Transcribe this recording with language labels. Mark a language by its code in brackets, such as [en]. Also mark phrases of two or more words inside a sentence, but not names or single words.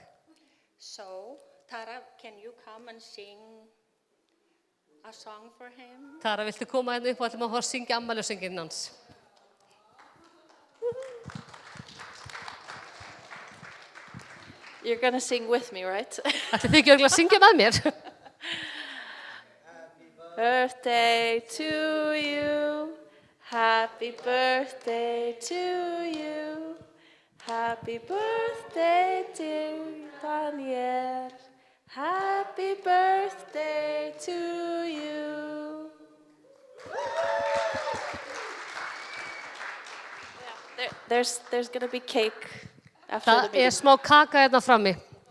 [en] So, Tara, can you come and sing a song for him? [is] Tara, viltu koma hérna upp og ætlum að fá að syngja afmælisönginn hans? [en] You're going to sing with me, right? [is] Ætli þið ekki örugglega að syngja með mér? [en] Birthday to you. Happy birthday to you. Happy birthday, dear Daniel. Happy birthday to you. There's going to be cake after the [is] Það [en] meeting. [is] er smá kaka hérna frammi.